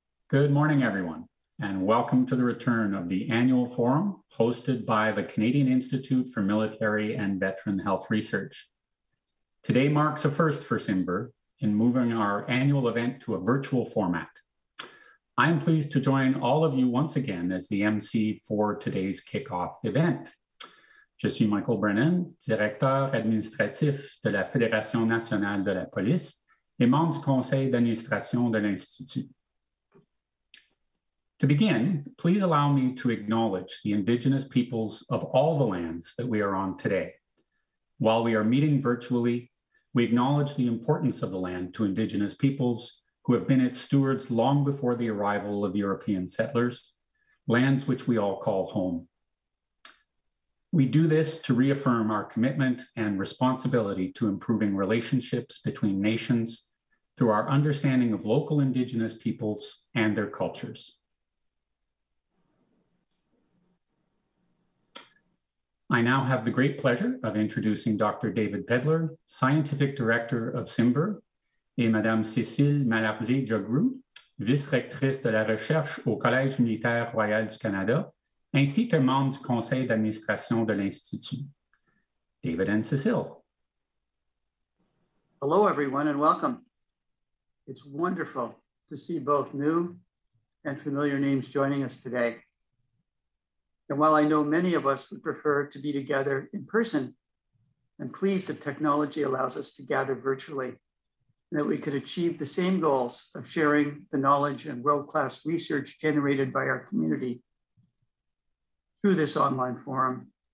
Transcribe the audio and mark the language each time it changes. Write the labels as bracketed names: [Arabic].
[English] Good morning, everyone, and welcome to the return of the annual forum hosted by the Canadian Institute for Military and Veteran Health Research. Today marks a first for CIMVHR in moving our annual event to a virtual format. I am pleased to join all of you once again as the MC for today's kickoff event. [French] Je suis Michael Brennan, directeur administratif de la Fédération nationale de la police et membre du conseil d'administration de l'Institut. [English] To begin, please allow me to acknowledge the Indigenous peoples of all the lands that we are on today. While we are meeting virtually, we acknowledge the importance of the land to Indigenous peoples who have been its stewards long before the arrival of European settlers, lands which we all call home. We do this to reaffirm our commitment and responsibility to improving relationships between nations through our understanding of local Indigenous peoples and their cultures. I now have the great pleasure of introducing Dr. [French] David Pedler, [English] Scientific Director of CIMVHR, [French] et Madame Cécile Malardier-Jogrou, Vice-rectrice de la recherche au Collège militaire royal du Canada, ainsi que membre du conseil d'administration de l'Institut. [English] David and Cécile. Hello, everyone, and welcome. It's wonderful to see both new and familiar names joining us today. And while I know many of us would prefer to be together in person, I'm pleased that technology allows us to gather virtually and that we could achieve the same goals of sharing the knowledge and world-class research generated by our community through this online forum.